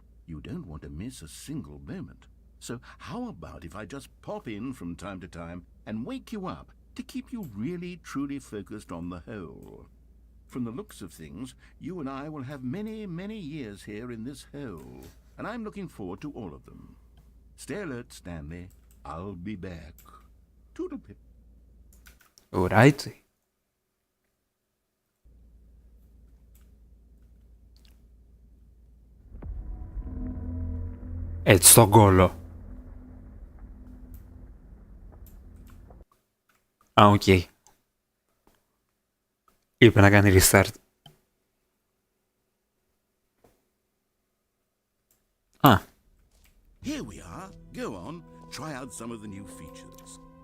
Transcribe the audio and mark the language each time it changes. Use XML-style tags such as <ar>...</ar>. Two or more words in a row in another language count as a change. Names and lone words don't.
<en>You don't want to miss a single moment. So how about if I just pop in from time to time and wake you up to keep you really truly focused on the hole? From the looks of things, you and I will have many, many years here in this hole, and I'm looking forward to all of them. Stay alert, Stanley. I'll be back. Toodle-pip. Alright.</en> <el>Έτσι στον κόλο. Οκ. Είπε να κάνει restart.</el> <en>Here we are. Go on. Try out some of the new features.</en>